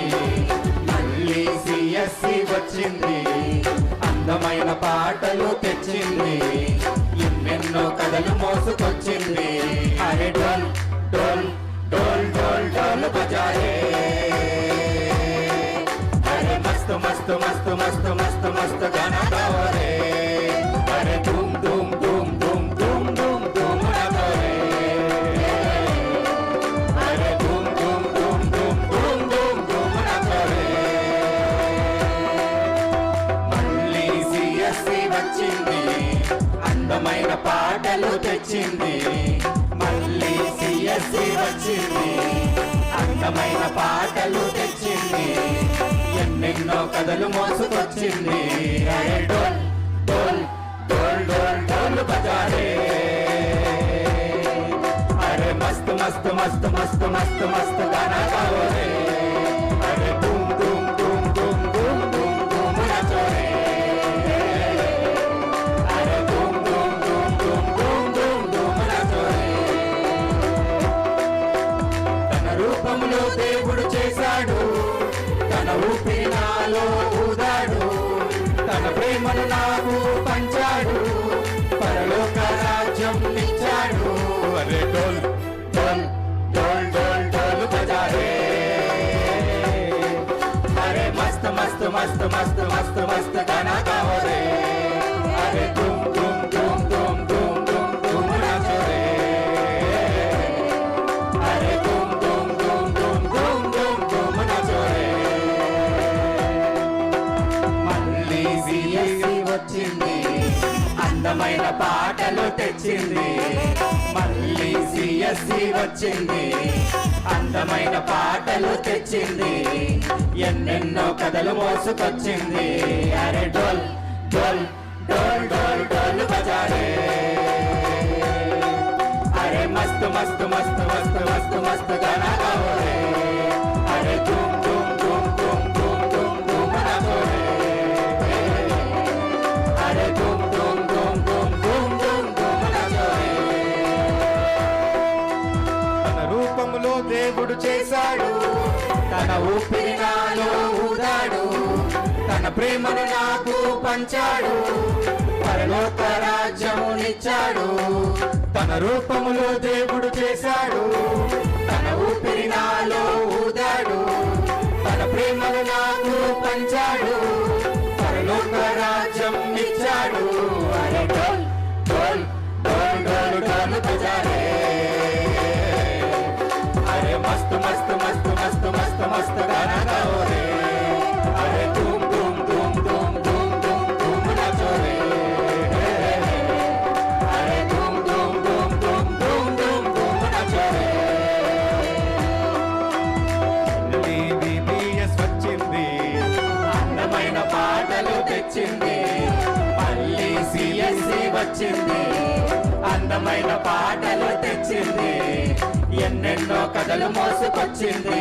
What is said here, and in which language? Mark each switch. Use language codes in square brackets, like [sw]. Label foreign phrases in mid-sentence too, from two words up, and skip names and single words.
[te] మళ్ళీ సిఎస్సి వచ్చింది, అందమైన పాటలు తెచ్చింది. ఎన్నెన్నో కథలు మోసుకొచ్చింది. [hi] अरे ढोल ढोल ढोल ढोल ढोल बजा रे, अरे मस्त मस्त मस्त मस्त मस्त मस्त गाना गाओ रे. अरे धूम धूम धूम धूम धूम धूम धूम नाचो रे. अरे धूम धूम धूम धूम धूम धूम धूम नाचो रे. [te] మళ్ళీ సిఎస్సి వచ్చింది, అందమైన పాటలు తెచ్చింది. మళ్ళీ సిఎస్సి వచ్చింది, అందమైన పాటలు తెచ్చింది. ఎన్నెన్నో కథలు మోసుకొచ్చింది. [hi] अरे ढोल ढोल ढोल ढोल ढोल बजा रे, अरे मस्त मस्त मस्त मस्त मस्त मस्त गाना गाओ रे. అరే धूम धूम धूम धूम धूम धूम धूम नाचो रे. अरे धूम धूम धूम धूम धूम धूम धूम नाचो रे. [te] తన రూపంలో దేవుడు చేశాడు, తన ఊపిరి నాలో ఊదాడు. తన ప్రేమను నాకు పంచాడు, పరలోక రాజ్యం ఇచ్చాడు. [hi] अरे ढोल ढोल ढोल ढोल ढोल बजा रे, अरे मस्त मस्त मस्त मस्त मस्त मस्त गाना गाओ रे. అరే धूम धूम धूम धूम धूम धूम धूम नाचो रे. अरे धूम धूम धूम धूम धूम धूम धूम नाचो रे. [te] మళ్ళీ సిఎస్సి వచ్చింది, అందమైన పాటలు తెచ్చింది. మళ్ళీ సిఎస్సి వచ్చింది, అందమైన పాటలు తెచ్చింది. ఎన్నెన్నో కథలు మోసుకొచ్చింది. [hi] अरे ढोल ढोल ढोल ढोल ढोल बजा रे, अरे मस्त मस्त मस्त मस्त मस्त मस्त गाना गाओ रे. అరే धूम धूम धूम धूम धूम धूम धूम नाचो रे. अरे धूम धूम धूम धूम धूम धूम धूम नाचो रे. [te] తన రూపంలో దేవుడు చేశాడు, తన ఊపిరి నాలో ఊదాడు. తన ప్రేమను నాకు పంచాడు, పరలోక రాజ్యమునిచ్చాడు. తన రూపములో దేవుడు చేశాడు, తన ఊపిరి నాలో ఊదాడు. తన ప్రేమను నాకు పంచాడు, పరలోక రాజ్యం ఇచ్చాడు. [hi] अरे ढोल ढोल ढोल ढोल ढोल बजा रे, अरे मस्त मस्त मस्त मस्त मस्त मस्त गाना गाओ रे. अरे धूम धूम धूम धूम धूम धूम धूम नाचो रे. अरे धूम धूम धूम धूम धूम धूम धूम नाचो रे. [te] BBS వచ్చింది, అందమైన పాటలు తెచ్చింది. మళ్ళీ సిఎస్సి వచ్చింది, అందమైన పాటలు తెచ్చింది. ఎన్నెన్నో కథలు మోసుకొచ్చింది.